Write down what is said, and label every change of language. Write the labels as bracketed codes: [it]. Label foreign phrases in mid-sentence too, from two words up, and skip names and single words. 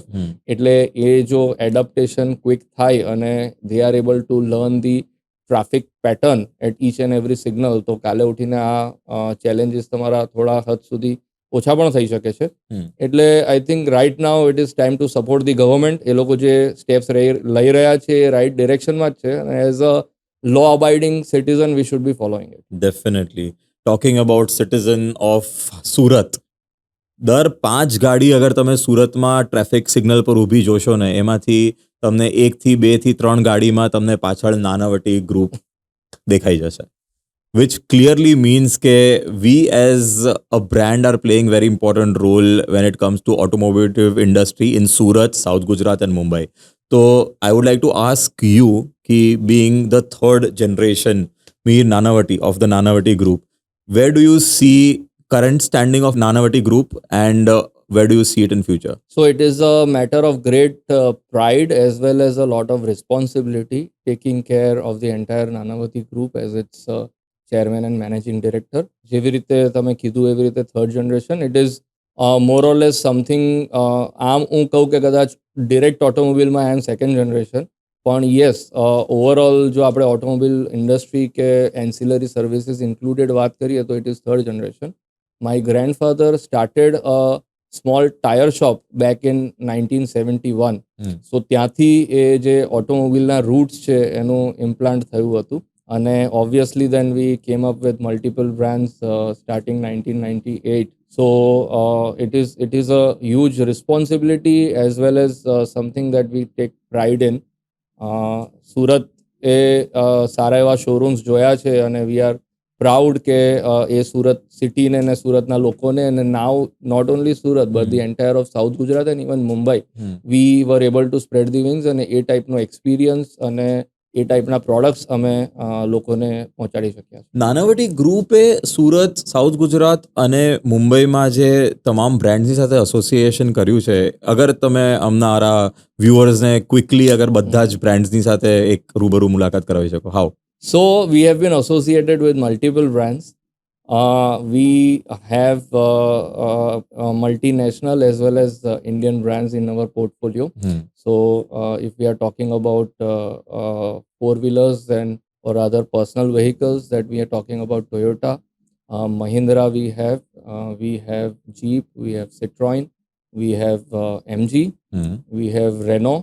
[gu] એટલે એ જો એડપ્ટેશન ક્વિક થાય અને દે આર એબલ ટુ લર્ન ધી ટ્રાફિક પેટર્ન એટ ઈચ એન્ડ એવરી સિગ્નલ, તો કાલે ઉઠીને આ ચેલેન્જીસ તમારા થોડા હદ સુધી ઓછા પણ થઈ શકે છે. [en] એટલે I think right now it is time to support the government. [gu] એ લોકો જે સ્ટેપ્સ લઈ રહ્યા છે એ રાઇટ ડિરેક્શનમાં જ છે અને [en] as a law abiding citizen we should be following it. Definitely. Talking about citizen of [gu] સુરત, દર 5 ગાડી અગર તમે સુરતમાં ટ્રાફિક સિગ્નલ પર ઊભી જોશો ને, એમાંથી તમને 1 થી 2 થી 3 ગાડીમાં તમને પાછળ નાનાવટી ગ્રુપ દેખાઈ જશે, [en] which clearly means કે we as a brand are playing very important role when it comes to automotive industry in Surat, South Gujarat and Mumbai. So I would like to ask you, ki being the third generation Mir Nanavati of the Nanavati Group, where do you see current standing of Nanavati Group and where do you see it in future? So it is a matter of great pride as well as a lot of responsibility taking care of the entire Nanavati Group as its chairman and managing director. [gu] જેવી રીતે તમે કીધું એવી રીતે [en] third generation, it is more or less something. [gu] આમ હું કહું કે કદાચ ડિરેક્ટ ઓટોમોબિલમાં [en] I am second generation, [gu] પણ યસ ઓવરઓલ જો આપણે [en] automobile industry [gu] કે [en] ancillary services included [gu] વાત કરીએ તો [en] it is third generation. my grandfather started a small tire shop back in 1971. [gu] સો ત્યાંથી એ જે ઓટોમોબિલના રૂટ્સ છે એનું ઇમ્પ્લાન્ટ થયું હતું અને [en] obviously then we came up with multiple brands starting [gu] 1998. [en] So it is a huge responsibility as well as something that we take pride in. [gu] સુરત એ સારા એવા શોરૂમ્સ જોયા છે અને [en] we are proud [gu] કે એ સુરત સિટીને ને સુરતના લોકોને અને [en] now not only Surat but the entire of South Gujarat and even Mumbai we were able to spread the wings [gu] અને એ ટાઈપનો એક્સપિરિયન્સ અને એ ટાઈપના પ્રોડક્ટ્સ અમે લોકોને પહોંચાડી શક્યા છે. નાનાવટી ગ્રુપે સુરત, સાઉથ ગુજરાત અને મુંબઈમાં જે તમામ બ્રાન્ડ્સની સાથે એસોસિએશન કર્યું છે, અગર તમે અમારા વ્યુઅર્સને ક્વિકલી અગર બધા જ બ્રાન્ડ્સની સાથે એક રૂબરૂ મુલાકાત કરાવી શકો, હાઉ? [en] So we have been associated with multiple brands. We have multinational as well as Indian brands in our portfolio. So if we are talking about four-wheelers and or other personal vehicles, that we are talking about Toyota, Mahindra we have Jeep, we have Citroen, we have MG, we have Renault.